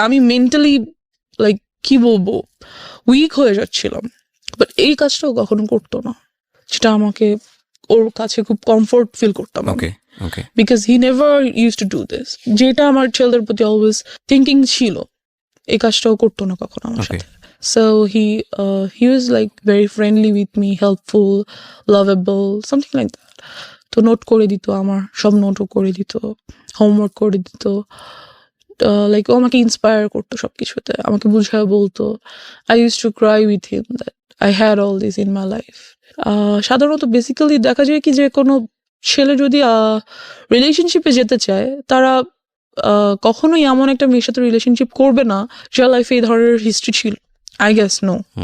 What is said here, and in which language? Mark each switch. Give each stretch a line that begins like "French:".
Bangla: আমি mentally like কি বলবো, উইক হয়ে যাচ্ছিলাম। বাট এই কাজটাও কখনো করতো না, যেটা আমাকে ওর কাছে খুব কমফোর্ট ফিল করতাম।
English: Okay, okay. Because he never use to do this,
Bangla: যেটা আমার ছেলেদের প্রতি অলওয়েজ থিঙ্কিং ছিল, এই কাজটাও করতো না কখনো আমার
English: Okay.
Bangla: সাথে।
English: So he was like very friendly with me, helpful, lovable, something like that.
Bangla: তো নোট করে দিত, আমার সব নোটও করে দিত, হোমওয়ার্ক করে দিত, লাইক ও আমাকে ইন্সপায়ার করতো সবকিছুতে, আমাকে বুঝায় বলতো।
English: I use to cry with him that I had all this in my life.
Bangla: সাধারণত বেসিক্যালি দেখা যায় কি যে কোনো ছেলে যদি রিলেশনশিপে যেতে চায়, তারা কখনোই এমন একটা মেয়ের সাথে রিলেশনশিপ করবে না যার লাইফে এই ধরনের হিস্ট্রি ছিল।
English: I guess no.